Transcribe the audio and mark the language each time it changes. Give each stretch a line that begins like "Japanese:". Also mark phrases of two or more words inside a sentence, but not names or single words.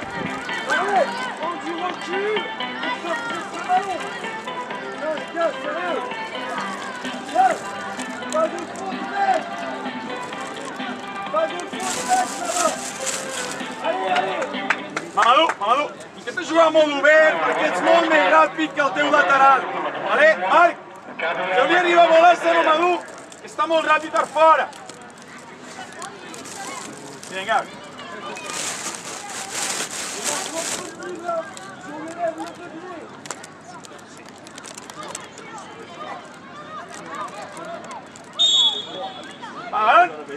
French: Parlez! On du recul! Il faut presser le ballon! Non, les gars, sérieux! Gars! Pas de faute nette! Pas de faute nette là-bas! Allez, allez! Mamadou,
Catalan: intenta jugar a modo obert perquè ets molt més ràpid que el teu lateral. Vale? Marc, si li arriba a volar a Mamadou, està molt ràpid per fora.
Spanish: Bien, Gavi. Balón.